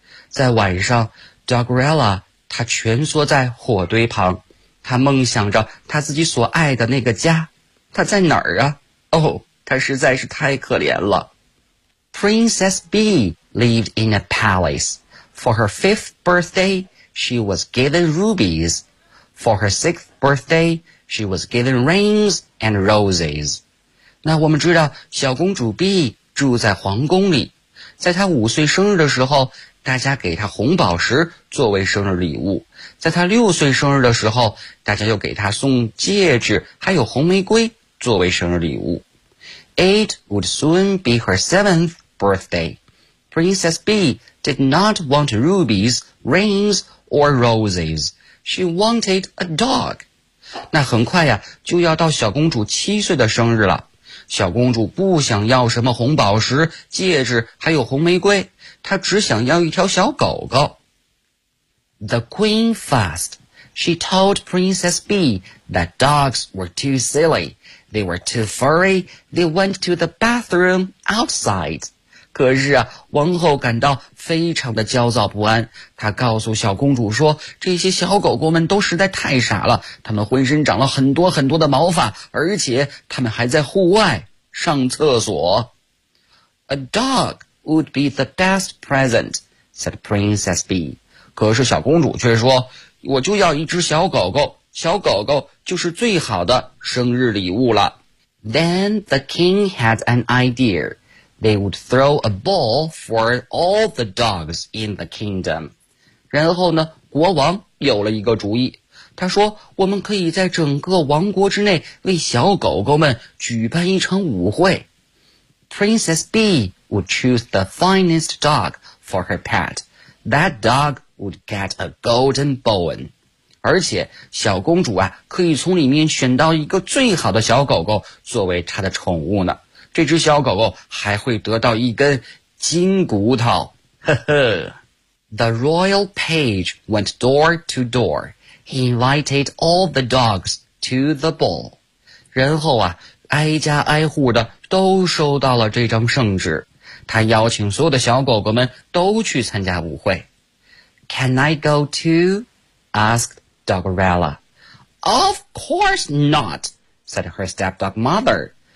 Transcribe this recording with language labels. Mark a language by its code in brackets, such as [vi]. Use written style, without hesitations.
[zh] 在晚上， Doggerella 她蜷缩在火堆旁，她梦想着她自己所爱的那个家。她在哪儿啊？哦，她实在是太可怜了。 [en] Princess Bee lived in a palace. For her 5th birthday, she was given rubies. For her 6th birthday, she was given rings and roses. [zh] 那我们知道小公主 B 住在皇宫里，在她五岁生日的时候，大家给她红宝石作为生日礼物，在她六岁生日的时候，大家又给她送戒指还有红玫瑰作为生日礼物。 [en] It would soon be her 7th birthday. Princess B did not want rubies, rings or roses. She wanted a dog. [zh] 那很快呀，就要到小公主七岁的生日了，小公主不想要什么红宝石、戒指还有红玫瑰，她只想要一条小狗狗。 [en] The queen fussed. She told Princess Bee that dogs were too silly. They were too furry. They went to the bathroom outside. [zh] 可是啊，王后感到非常的焦躁不安，她告诉小公主说，这些小狗狗们都实在太傻了，它们浑身长了很多很多的毛发，而且它们还在户外上厕所。 [en] A dog would be the best present, said Princess Bee. [zh] 可是小公主却说，我就要一只小狗狗，小狗狗就是最好的生日礼物了。 [en] Then the king had an idea. They would throw a ball for all the dogs in the kingdom. [zh] 然后呢，国王有了一个主意。他说，我们可以在整个王国之内为小狗狗们举办一场舞会。 [en] Princess Bee would choose the finest dog for her pet. That dog would get a golden bone. [zh] 而且，小公主啊，可以从里面选到一个最好的小狗狗作为她的宠物呢。这只小狗狗还会得到一根金骨头，呵呵。 [en] The royal page went door to door. He invited all the dogs to the ball. [zh] 然后啊，挨家挨户的都收到了这张圣旨，他邀请所有的小狗狗们都去参加舞会。 [en] Can I go too? Asked Doggerella. Of course not, said her stepdog mother.